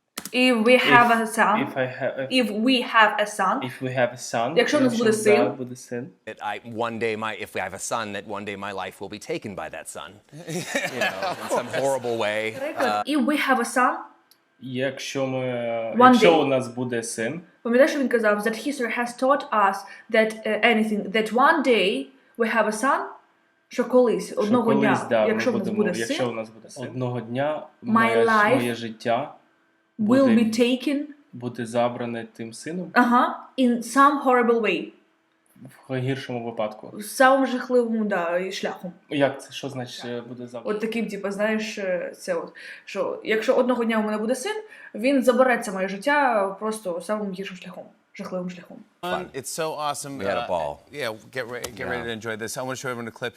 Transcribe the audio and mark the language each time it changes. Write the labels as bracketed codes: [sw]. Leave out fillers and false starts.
[en] If we have a son. If we have a son. [uk] Якщо у нас буде син. [en] That one day if we have a son, that one day my life will be taken by that son. You know, in some horrible way. If we have a son. [uk] Якщо [en] day. [uk] У нас буде син. Пам'ятаєш, що він казав, [en] that history has taught us that one day we have a son, [uk] що колись, одного дня, якщо у нас буде син, одного дня моє життя [en] will be taken, [uk] буде забране тим сином. In some horrible way. В гіршому випадку. Самим жахливим, шляхом. Як це? Що значить буде забране? От таким, знаєш, це от, що якщо одного дня у мене буде син, він забере це моє життя просто самим гіршим шляхом. Жахливим шляхом. [en] It's so awesome. We had a ball. Yeah, get ready to enjoy this. I want to show everyone a clip.